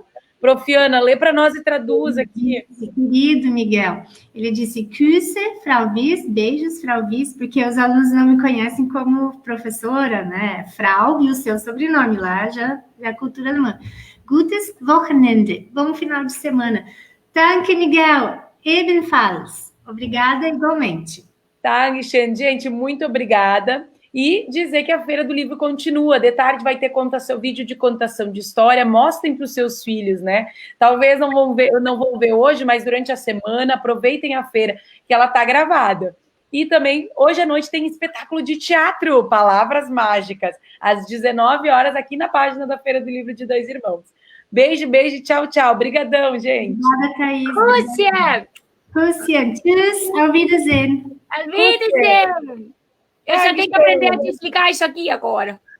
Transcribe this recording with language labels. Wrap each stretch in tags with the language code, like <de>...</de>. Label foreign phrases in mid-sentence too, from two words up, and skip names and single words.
<pt>Profiana, lê para nós e traduz aqui. Querido Miguel, ele disse,</pt> <de>Küsse, Frau Wies, beijos, Frau Wies,</de> <pt>porque os alunos não me conhecem como professora, né? Frau e o seu sobrenome lá, já é a cultura alemã.</pt> <de>Gutes Wochenende,</de> <pt>bom final de semana.</pt> <de>Danke, Miguel, ebenfalls.</de> <pt>Obrigada igualmente. Tá, gente, muito obrigada. E dizer que a Feira do Livro continua. De tarde vai ter vídeo de contação de história. Mostrem para os seus filhos, né? Talvez não vão ver hoje, mas durante a semana, aproveitem a feira, que ela está gravada. E também, hoje à noite, tem espetáculo de teatro, Palavras Mágicas, às 19 horas, aqui na página da Feira do Livro de Dois Irmãos. Beijo, beijo, tchau, tchau. Obrigadão, gente. Obrigada, Thaís. Rússia! Rússia,</pt> <de>tschüss, auf Wiedersehen. Auf Wiedersehen!</de> <pt>Eu só tenho que aprender a te explicar isso aqui agora.</pt>